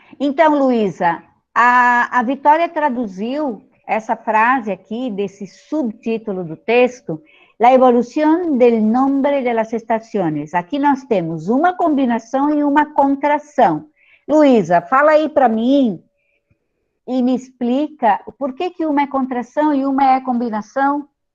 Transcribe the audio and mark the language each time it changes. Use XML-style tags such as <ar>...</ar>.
<pt>Então, Luísa, a Vitória traduziu essa frase aqui, desse subtítulo do texto,</pt> <es>La evolución del nombre de las estaciones.</es> <pt>Aqui nós temos uma combinação e uma contração. Luísa, fala aí para mim e me explica por que que uma é contração e uma é combinação.</pt>